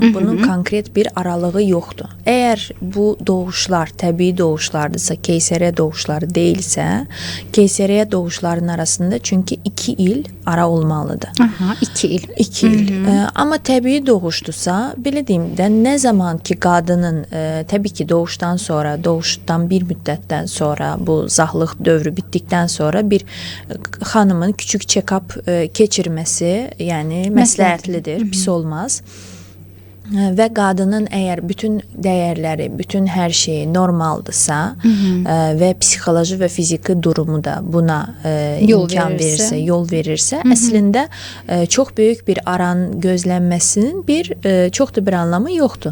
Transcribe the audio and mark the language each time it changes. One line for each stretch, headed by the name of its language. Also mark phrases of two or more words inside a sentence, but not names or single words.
Azerbaijani: Bunun konkret bir aralığı yoxdur. Əgər bu doğuşlar təbii doğuşlardırsa, keysəriyyə doğuşları deyilsə, keysəriyyə doğuşların arasında çünki 2 il ara olmalıdır. 2 il. 2 il. Amma təbii doğuşdursa, belə deyim də, nə zaman ki qadının təbii ki doğuşdan sonra, doğuşdan bir müddətdən sonra, bu zahlıq dövrü bitdikdən sonra bir xanımın küçük check-up keçirməsi, yəni məsləhətlidir, pis olmaz. Və qadının əgər bütün dəyərləri, bütün hər şeyi normaldırsa və psixoloji və fiziki durumu da buna imkan verirsə, yol verirsə, əslində çox böyük bir aran gözlənməsinin çox da bir anlamı yoxdur.